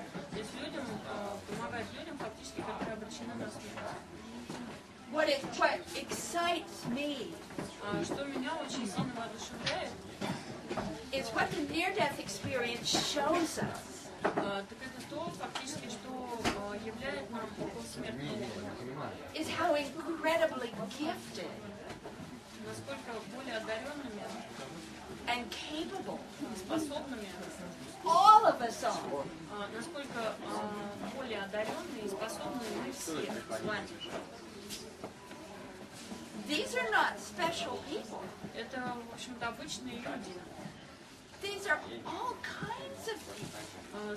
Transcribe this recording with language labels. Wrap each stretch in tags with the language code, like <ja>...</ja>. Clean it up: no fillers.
<ru>То есть людям помогает людям, фактически, которые обречены на смерть.</ru> <en>What excites me</en> <ru>Что меня очень сильно воодушевляет,</ru> <en>is what the near-death experience shows us.</en> <ru>так это то, фактически, что являет нам околосмертный опыт.</ru> <en>Is how incredibly gifted</en> <ru>Насколько более одаренными</ru> <en>and capable</en> <ru>и способными,</ru> <en>all of us are.</en> <ru>насколько более одаренные и способные мы все с вами.</ru> <en>These are not special people.</en> <ru>Это, в общем-то, обычные люди.</ru> <en>These are all kinds of people.</en>